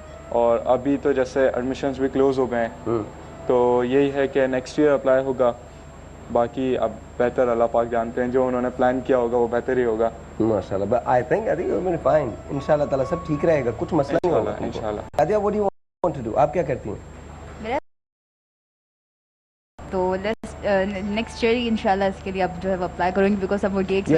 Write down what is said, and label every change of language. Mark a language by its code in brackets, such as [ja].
[ur] اور ابھی تو جیسے ایڈمیشنز بھی کلوز ہو گئے ہیں, تو یہی ہے کہ نیکسٹ ایئر اپلائی ہوگا. باقی اب بہتر اللہ پاک جانتے ہیں, جو انہوں نے پلان کیا ہوگا وہ بہتر ہی ہوگا. ماشاء اللہ. [en] I think you will be fine [ur] ان شاء اللہ تعالیٰ, سب ٹھیک رہے گا, کچھ مسئلہ نہیں ہوگا ان شاء اللہ. [en] Adiya, what do you want to do, [ur] آپ کیا کرتی ہیں؟ تو نیکسٹ ایئر انشاءاللہ اس کے لیے اب جو ہے وہ اپلائی کروں گی, بیکاز اب وہ گیٹس